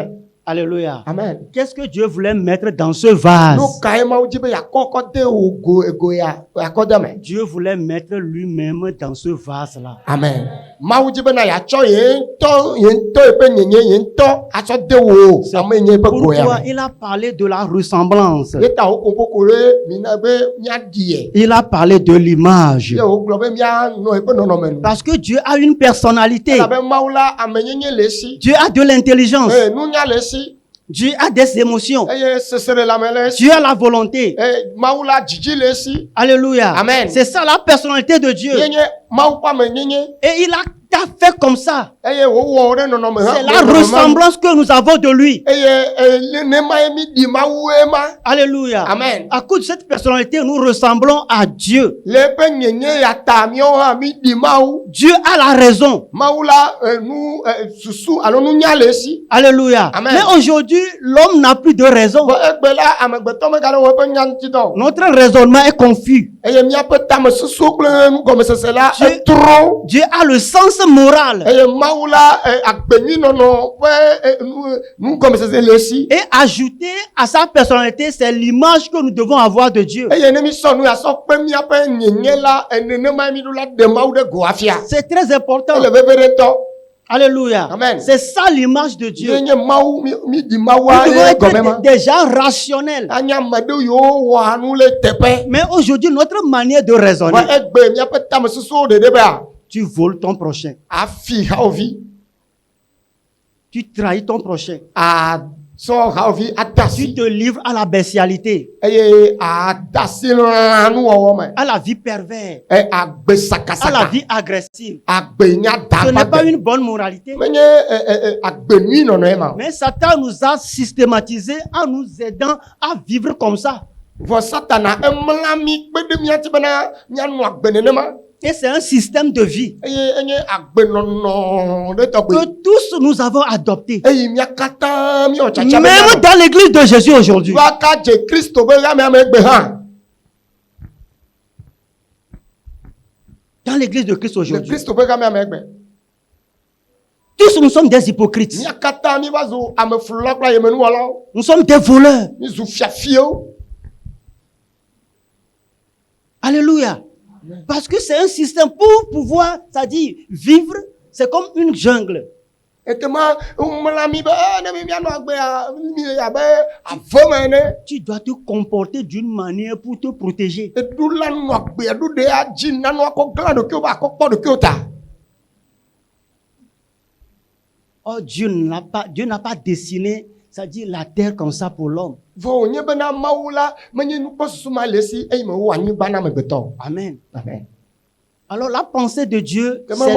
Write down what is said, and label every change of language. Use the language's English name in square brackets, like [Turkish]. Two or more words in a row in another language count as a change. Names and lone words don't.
[French] Alléluia. Amen. Qu'est-ce que Dieu voulait mettre dans ce vase? [Ewe] Nu kae mawu dzi be yakɔ kɔ de wo go egoea yakɔ de me. [French] Dieu voulait mettre lui-même dans ce vase-là. Amen. [Ewe] Mawu dzi bena yatsɔ yen ŋutɔ eƒe nyenye yen ŋutɔ atsɔ de wo ame nye eƒe goea [French] Pourquoi [Ewe] me. [French] il a parlé de la ressemblance? [Ewe] Yeta wo koko ɖe mina be miaɖie. [French] Il a parlé de l'image. [Ewe] Ye wogblɔ be mianɔ eƒe nɔnɔme nu. [French] Parce que Dieu a une personnalité. [Ewe] Elabe mawu la amenyenye le esi. [French] Dieu a de l'intelligence. [Ewe] Nunya le esi. [French] Dieu a des émotions. [Ewe] Eye sesere lãme le esi. [French] Dieu a la volonté. [Ewe] Mawu la dzidzi le esi. [French] Alléluia. Amen. C'est ça la personnalité de Dieu. [Ewe] Ye nye mawu ƒe amenyenye. [French] Et il a fait comme ça. [Ewe] Eye wowɔ ɖe nɔnɔme [French] C'est la ressemblance que nous avons de lui. [Ewe] Eye nema ye mi ɖi mawue ma. [French] Alléluia. Amen. À cause de cette personnalité, nous ressemblons à Dieu. [Ewe] Le eƒe nyenye ya ta miawo hã mi ɖi mawu. [French] Dieu a la raison. [Ewe] Mawu la nu susu alo nunya le esi. [French] Alléluia. Amen. Mais aujourd'hui, l'homme n'a plus de raison. [Ewe] Vɔ egbe la amegbetɔ megale wɔ eƒe nya ŋuti dɔ. [French] Notre raisonnement est confus. [Ewe] Eye miaƒe tamesusuwo kple nugɔmesese la [French] Dieu- [Ewe] etro. [French] Dieu a le sens moral. [Ewe] Eye mawu la agbenyinɔnɔ ƒe nugɔmesese le esi. [French] Et ajouter à sa personnalité, c'est l'image que nous devons avoir de Dieu. [Ewe] Eye ne mi sɔ nu asɔ kpe miaƒe nyenye la nenema mi ɖo la ɖe mawu ɖe go afia. [French] C'est très important. [Ewe] Ele veve ɖe tɔ. [French] Alléluia. Amen. C'est ça l'image de Dieu. [Ewe] Ye nye mawu mi ɖi [French] Nous [Ewe] mawua [French] devons [Ewe] ye gɔme ma. [French] être des gens rationnels. [Ewe] Anye ame ɖewo yiwo wɔa nu le teƒe. [French] Mais aujourd'hui, notre manière de [Ewe] Vɔ [French] raisonner, [Ewe] egbe miaƒe tamesusuwo ɖeɖe bea. [French] tu voles ton prochain. [Ewe] Afi hawòvi. [French] Tu trahis ton prochain. [Ewe] Asɔ hawòvi [French] Tu [Ewe] adasi. [French] te livres à la bestialité, [Ewe] Eye adasi lãnuwɔwɔ me. [French] à la vie perverse, [Ewe] Agbe [French] à la [Ewe] sakasaka. [French] vie agressive. [Ewe] Agbe nya [French] Ce n'est pas [Ewe] dagbagbe. [French] une bonne moralité. [Ewe] Menye agbe nui nɔnɔ ye ma. [French] Mais Satan nous a systématisé en nous aidant à vivre comme ça. [Ewe] Vɔ satana emla mi kpe ɖe miati bena mianɔ agbe nenema. [French] Et c'est un système de vie [Ewe] Eye enye agbenɔnɔ ɖe tɔgbe. [French] que tous nous avons adopté. [Ewe] Eye mia katã miɔ tsatsa be [French] Même [Ewe] mianɔ. [French] dans l'église de Jésus aujourd'hui. [Ewe] Vaka dze Kristo be ame gbe hã. [French] Dans l'église de Christ [Ewe] Le [French] aujourd'hui. [Ewe] Kristo be ame gbe. [French] Tous nous sommes des hypocrites. [Ewe] Mia katã mi va zu ame flula kple yemenuwɔlawo. [French] Nous sommes des voleurs. [Ewe] Mi zu fiafiewo. [French] Alléluia. Parce que c'est un système pour pouvoir, c'est-à-dire vivre, c'est comme une jungle. [Ewe] Ekema mla mi be ne mi mianɔ agbea mi abe ave me ene. [French] Tu dois te comporter d'une manière pour te protéger. [Ewe] Eɖu la nɔ agbea ɖo ɖe adzi nanu akɔ gla ɖokuiwo be akɔ kpɔ ɖokuiwo ta. [French] Oh, Dieu n'a pas dessiné, c'est-à-dire la terre comme ça pour l'homme. [Ewe] Vɔ wònye bena mawu la menye nukpɔsusu ma le esi eye me wo anyigba na amegbetɔ. [French] Amen. Amen. Alors la pensée de Dieu, Que c'est maman